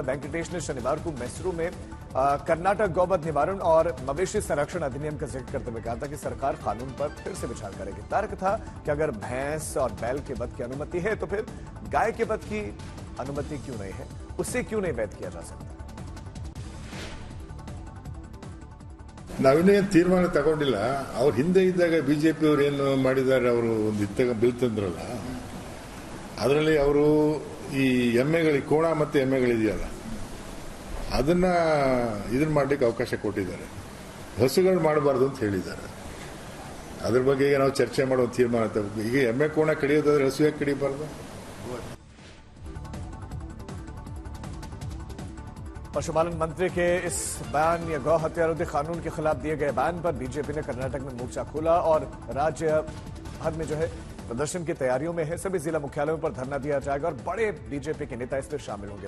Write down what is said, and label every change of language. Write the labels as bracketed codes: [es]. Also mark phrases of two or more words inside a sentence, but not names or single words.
[hi] वेंकटेश ने शनिवार को मैसूरू में कर्नाटक गौवध निवारण और मवेशी संरक्षण अधिनियम का जिक्र करते हुए कहा था कि सरकार कानून पर फिर से विचार करेगी। तर्क था कि अगर भैंस और बैल के वध की अनुमति है तो फिर गाय के वध की अनुमति क्यों नहीं है, उससे क्यों नहीं वैध किया जा सकता। [kn] ನಾವಿನ್ನೇನು ತೀರ್ಮಾನ ತಗೊಂಡಿಲ್ಲ. ಅವ್ರ ಹಿಂದೆ ಇದ್ದಾಗ ಬಿಜೆಪಿ ಅವರು ಏನು ಮಾಡಿದ್ದಾರೆ, ಅವರು ಒಂದು ಬಿಲ್ ತಂದ್ರಲ್ಲ, ಅದರಲ್ಲಿ ಅವರು ಈ ಎಮ್ಮೆಗಳಿಗೆ ಕೋಣ ಮತ್ತೆ ಎಮ್ಮೆಗಳಿದೆಯಲ್ಲ ಅದನ್ನ ಇದನ್ನ ಮಾಡಲಿಕ್ಕೆ ಅವಕಾಶ ಕೊಟ್ಟಿದ್ದಾರೆ. ಹಸುಗಳು ಮಾಡಬಾರ್ದು ಅಂತ ಹೇಳಿದ್ದಾರೆ. ಅದ್ರ ಬಗ್ಗೆ ಈಗ ನಾವು ಚರ್ಚೆ ಮಾಡುವ ತೀರ್ಮಾನ ತಗೋಬೇಕು. ಈಗ ಎಮ್ಮೆ ಕೋಣ ಕಡಿಯೋದಾದ್ರೆ ಹಸು ಯಾಕೆ ಕಡಿಬಾರ್ದು? [hi] पशुपालन मंत्री के इस बैन या गौ हत्या रोधी कानून के खिलाफ दिए गए बैन पर बीजेपी ने कर्नाटक में मोर्चा खोला और राज्य भर में जो है प्रदर्शन की तैयारियों में है। सभी जिला मुख्यालयों पर धरना दिया जाएगा और बड़े बीजेपी के नेता इसमें शामिल होंगे।